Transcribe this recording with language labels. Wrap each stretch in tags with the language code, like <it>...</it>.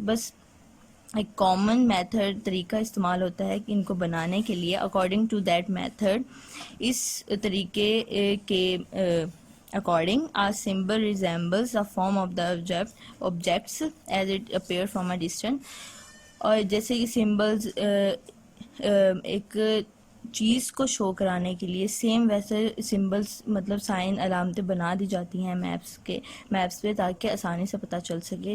<ur>بس ایک common method, طریقہ استعمال ہوتا ہے ان کو بنانے کے لیے.</ur> <en>according to that method,</en> <ur>اس طریقے کے</ur> <en>according, a symbol resembles the form of the objects as it appear from a distance.</en> <ur>اور جیسے کہ سمبلز ایک چیز کو شو کرانے کے لیے سیم ویسے سمبلز مطلب سائن علامتیں بنا دی جاتی ہیں میپس پہ, تاکہ آسانی سے پتہ چل سکے.</ur>